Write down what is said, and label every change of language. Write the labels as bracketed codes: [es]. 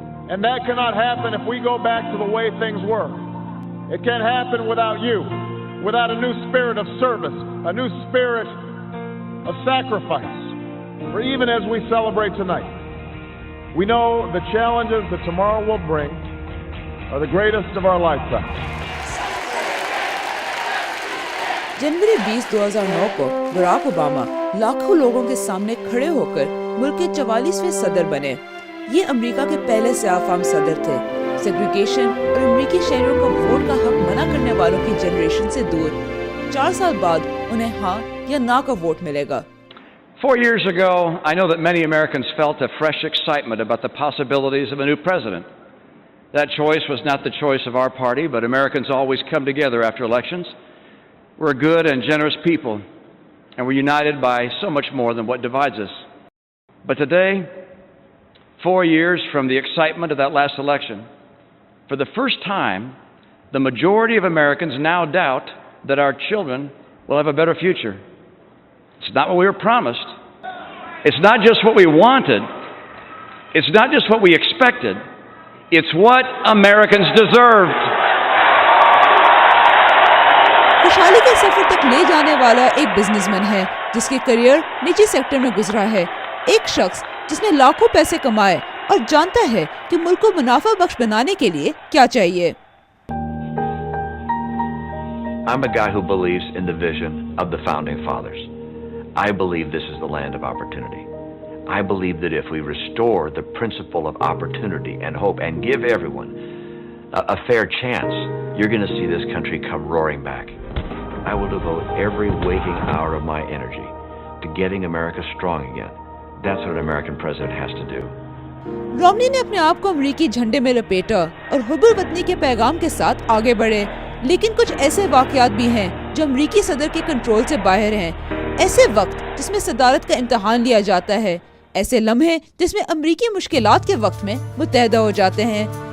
[en] And that cannot happen if we go back to the way things were. It can't happen without you, without a new spirit of service, a new spirit of sacrifice. For even as we celebrate tonight, we know the challenges that tomorrow will bring are the greatest of our lifetime. [hi] जनवरी 20, 2009 को Barack Obama लाखों लोगों के सामने खड़े होकर मुल्क के 44वें सदर बने। ये अमेरिका के पहले स्याह-फाम सदर थे। सेग्रीगेशन और अमेरिकी शहरियों को वोट का हक मना करने वालों की जनरेशन से दूर 4 साल बाद उन्हें हाँ या ना का वोट मिलेगा। [en] 4 years ago, I know that many Americans felt a fresh excitement about the possibilities of a new president. That choice was not the choice of our party, but Americans always come together after elections. We're a good and generous people, and we're united by so much more than what divides us. But today, 4 years from the excitement of that last election, for the first time, the majority of Americans now doubt that our children will have a better future. It's not what we were promised. It's not just what we wanted. It's not just what we expected. It's what Americans deserved. [hi] खुशहाली के सफर तक ले जाने वाला एक businessman है जिसके career निजी सेक्टर में गुजरा है। एक शख्स जिसने लाखों पैसे कमाए और जानता है कि मुल्क को मुनाफा बख्श बनाने के लिए क्या चाहिए। [en] I'm a guy who believes in the vision of the founding fathers. I believe this is the land of opportunity. I believe that if we restore the principle of opportunity and hope and give everyone a fair chance, you're going to see this country come roaring back. I will devote every waking hour of my energy to getting America strong again. That's what an American president has to do. [hi] Romani ने अपने आप को अमेरिकी झंडे में लपेटा और हुब्बुल वतनी के पैगाम के साथ आगे बढ़े। लेकिन कुछ ऐसे वाकयात भी हैं जो अमेरिकी सदर के कंट्रोल से बाहर हैं। ऐसे वक्त जिसमें सदारत का इम्तिहान लिया जाता है, ऐसे लम्हे जिसमें अमेरिकी मुश्किलात के वक्त में मुत्तहदा हो जाते हैं।